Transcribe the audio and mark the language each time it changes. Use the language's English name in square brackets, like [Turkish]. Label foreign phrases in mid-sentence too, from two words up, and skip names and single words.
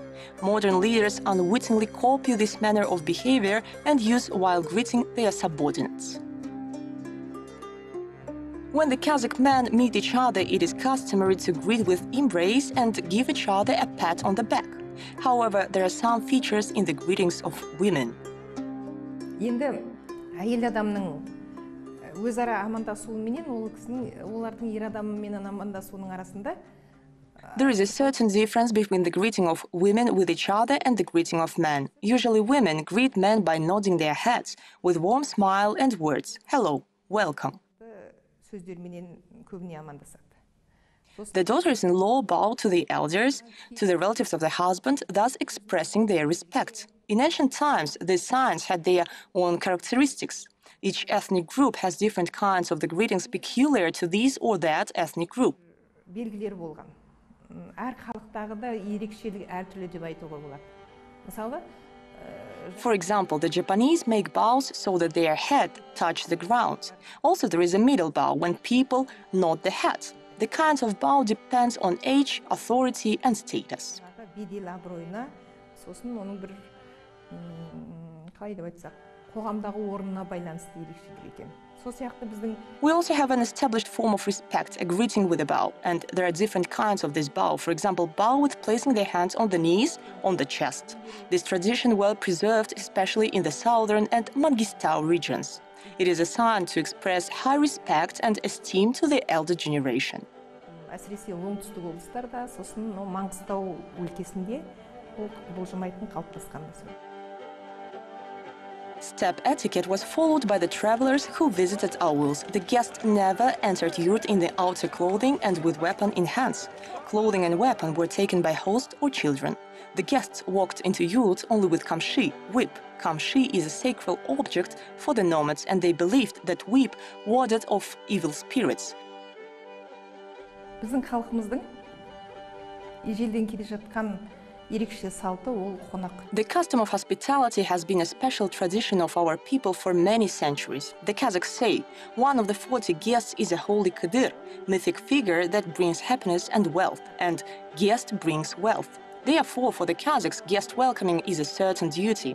[English] Modern leaders unwittingly copy this manner of behavior and use while greeting their subordinates. When the Kazakh men meet each other, it is customary to greet with embrace and give each other a pat on the back. However, there are some features in the greetings of women. [Kazakh] Енді әйел адамның өзара амандасуыменен олардың ер адамымен амандасуының арасында [English] There is a certain difference between the greeting of women with each other and the greeting of men. Usually women greet men by nodding their heads with warm smile and words, hello, welcome. [Kazakh] сөздерменен көбіне амандасады. [English] The daughters-in-law bow to the elders, to the relatives of the husband, thus expressing their respect. In ancient times, these signs had their own characteristics. Each ethnic group has different kinds of the greetings peculiar to this or that ethnic group. [Kazakh] Белгілер болған. Әр халықтағы да ерекшелік әртүрлі деп айтуға болады. Мысалы, [English] For example, the Japanese make bows so that their head touch the ground. Also, there is a middle bow when people nod the head. The kind of bow depends on age, authority, and status. [Kazakh] бедел абыройына, сосын оның бір қалай деп айтсақ, қоғамдағы орнына байланысты ерекшелік екен. Сол сияқты біздің [English] We also have an established form of respect, a greeting with a bow, and there are different kinds of this bow. For example, bow with placing their hands on the knees, on the chest. This tradition well preserved, especially in the southern and Mangistau regions. It is a sign to express high respect and esteem to the elder generation. [Kazakh] Әсіресе оңтүстік облыстарда, сосын Маңғыстау өлкесінде бұл бұлжымайтын қалыптасқан мәселе. [English] Step etiquette was followed by the travelers who visited auls. The guest never entered yurt in the outer clothing and with weapon in hands. Clothing and weapon were taken by host or children. The guests walked into yurt only with kamshi, whip. Kamshi is a sacred object for the nomads, and they believed that whip warded off evil spirits. [Kazakh] Біздің халқымыздың ежелден келе жатқан ерекше салты ол қонақ. [English] The custom of hospitality has been a special tradition of our people for many centuries. The Kazakhs say, one of the 40 guests is a holy Kadir, mythic figure that brings happiness and wealth, and guest brings wealth. Therefore, for the Kazakhs, guest welcoming is a certain duty.